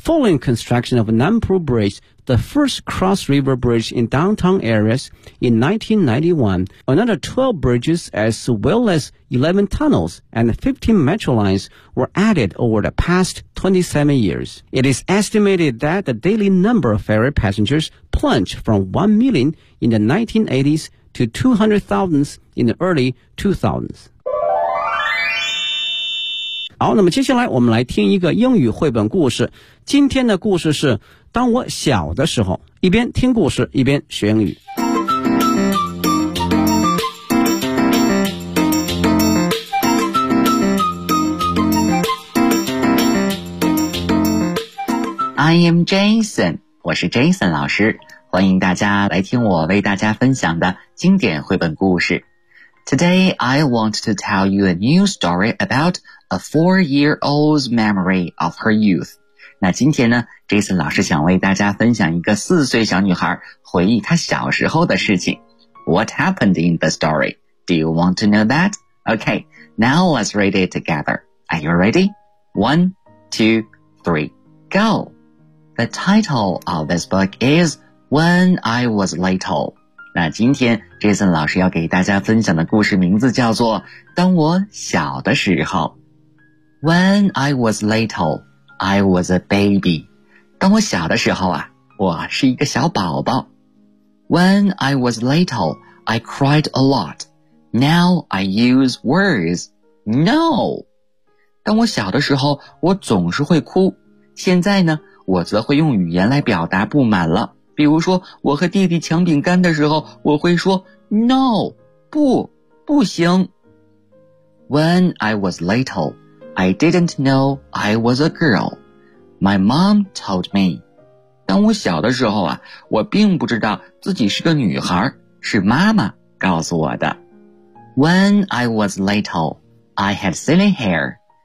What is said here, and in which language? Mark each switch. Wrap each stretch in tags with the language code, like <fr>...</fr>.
<en>Following construction of Nanpu Bridge, the first cross-river bridge in downtown areas in 1991, another 12 bridges as well as 11 tunnels and 15 metro lines were added over the past 27 years. It is estimated that the daily number of ferry passengers plunged from 1 million in the 1980s to 200,000 in the early 2000s.</en> <zh>好，那么接下来我们来听一个英语绘本故事。今天的故事是当我小的时候，一边听故事一边学英语。</zh> <en>I am Jason，</en> <zh>我是 Jason 老师，欢迎大家来听我为大家分享的经典绘本故事。</zh> <en>Today I want to tell you a new story about a four-year-old's memory of her youth.</en> <zh>那今天呢 ,Jason 老师想为大家分享一个四岁小女孩回忆她小时候的事情。</zh> <en>What happened in the story? Do you want to know that? Okay, now let's read it together. Are you ready? One, two, three, go! The title of this book is When I Was Little.</en> <zh>那今天 Jason 老师要给大家分享的故事名字叫做当我小的时候。</zh> <en>When I was little, I was a baby.</en> <zh>当我小的时候啊，我是一个小宝宝。</zh> <en>When I was little, I cried a lot. Now I use words. No!</en> <zh>当我小的时候，我总是会哭。现在呢，我则会用语言来表达不满了。比如说我和弟弟抢饼干的时候，我会说 No, 不，不行。</zh> <en>When I was little, I didn't know I was a girl. My mom told me.</en> <zh>当我小的时候啊，我并不知道自己是个女孩，是妈妈告诉我的。</zh> <en>When I was little, I had silly hair.</en>